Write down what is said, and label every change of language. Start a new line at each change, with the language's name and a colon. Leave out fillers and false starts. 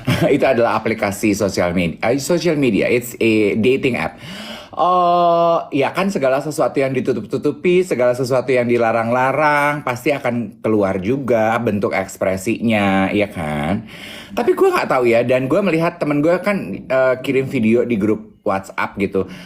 Indonesian: Itu adalah aplikasi sosial media.
English: Social media, it's a dating app.
Indonesian: Oh, ya kan segala sesuatu yang ditutup-tutupi, segala sesuatu yang dilarang-larang, pasti akan keluar juga bentuk ekspresinya, ya kan? Tapi gue nggak tahu ya, dan gue melihat temen gue kan kirim video di grup WhatsApp gitu.